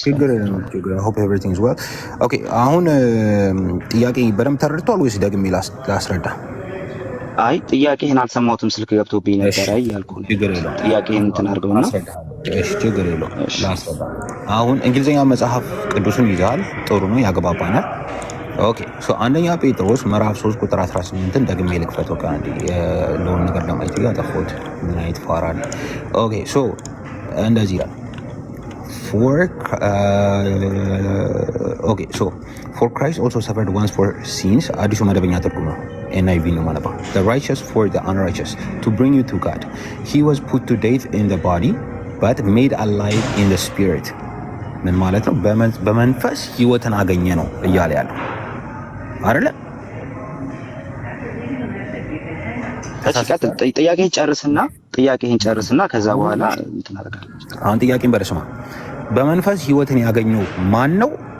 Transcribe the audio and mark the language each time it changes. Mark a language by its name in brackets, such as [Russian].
[Amharic] ችግር የለም። [English] hope everything is well. [Amharic] ኦኬ አሁን ጥያቄ በደንብ ተረድቷል ወይስ ደግሜ ላስረዳ? አይ ጥያቄህን አልሰማሁትም፣ ስልክ ገብቶብኝ ነበር። አይ ያልኩህ ችግር የለውም። ጥያቄህን እንትን አድርገውና እሺ ችግር የለውም ላስረዳ። አሁን እንግሊዝኛ መጽሐፍ ቅዱስን ይዘሃል፣ ጥሩ ነው፣ ያግባባናል። ኦኬ ሶ አንደኛ ጴጥሮስ ምዕራፍ 3 ቁጥር 18ን ደግሜ ልክፈት። ወካ አንዴ ለውን ነገር ለማየት ያጠፋሁት ምን አይነት ፋራል። ኦኬ ሶ እንደዚህ ይላል [English] for Christ also suffered once for sins. [Amharic] አዲሱ መደበኛ ትርጉም ነው። NIV ነው ማለት ነው። [English] The righteous for the unrighteous to bring you to God. He was put to death in the body but made alive in the spirit. [Amharic] ምን ማለት ነው? በመንፈስ ህይወትን አገኘ ነው እያለ ያለው አይደለ? ጥያቄህን ጨርስና ከዛ በኋላ እንትን አደርጋለሁ። አሁን ጥያቄን በደስማ በመንፈስ ህይወትን ያገኘው ማን ነው?